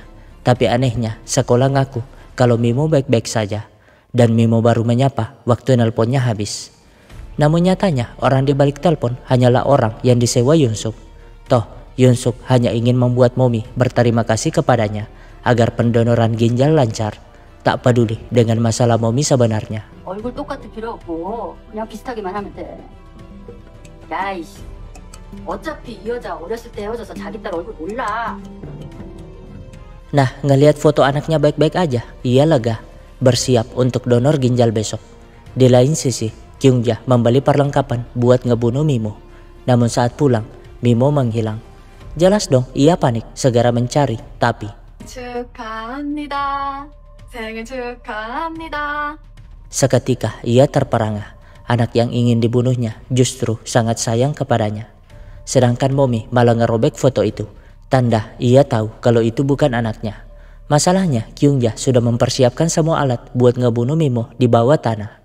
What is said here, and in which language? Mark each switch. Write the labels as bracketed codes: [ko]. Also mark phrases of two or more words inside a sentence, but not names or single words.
[id] Tapi anehnya, sekolah ngaku kalau Mimo baik-baik saja, dan Mimo baru menyapa waktu nelponnya habis. Namun nyatanya orang di balik telepon hanyalah orang yang disewa Yunsuk. Toh, Yunsuk hanya ingin membuat Momi berterima kasih kepadanya agar pendonoran ginjal lancar, tak peduli dengan masalah Momi sebenarnya. [ko] 얼굴 똑같을 필요 없고 그냥 비슷하게만 하면 돼. 야이씨, 어차피 이 여자 어렸을 때 헤어져서 자기 딸 얼굴 몰라. [id] Nah, ngelihat foto anaknya baik-baik aja, ia lega, bersiap untuk donor ginjal besok. Di lain sisi, Kyungja membeli perlengkapan buat ngebunuh Mimo. Namun saat pulang, Mimo menghilang. Jelas dong ia panik, segera mencari, tapi [ko] 축하합니다. 생일 축하합니다. [id] seketika ia terperangah. Anak yang ingin dibunuhnya justru sangat sayang kepadanya. Sedangkan Momi malah ngerobek foto itu. Tanda ia tahu kalau itu bukan anaknya. Masalahnya Kyungja sudah mempersiapkan semua alat buat ngebunuh Mimo di bawah tanah.